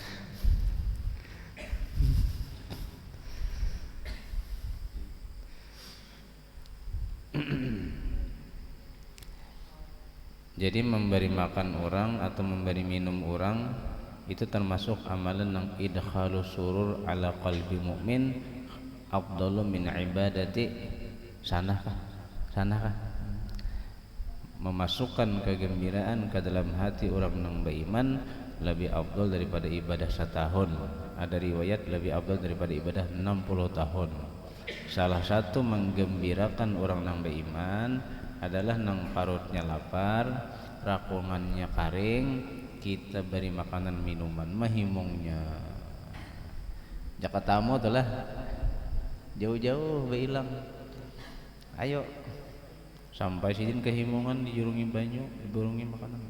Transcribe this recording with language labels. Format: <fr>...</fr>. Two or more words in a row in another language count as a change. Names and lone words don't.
<id>Jadi memberi makan orang atau memberi minum orang itu termasuk amalan yang</id> <ar>idkhalu surur ala qalbi mu'min afdalu min ibadati sanakah</ar> <id>memasukkan kegembiraan ke dalam hati orang yang beriman lebih afdal daripada ibadah setahun. Ada riwayat lebih afdal daripada ibadah 60 tahun.</id> <bjn>Salah satu menggembirakan orang yang beriman adalah nang parutnya lapar, rakungannya karing, kita beri makanan minuman mahimungnya. Jakatamu itulah jauh-jauh beilang. Ayo sampai sidin kehimungan dijurungi banyu, dijurungi makanan.</bjn>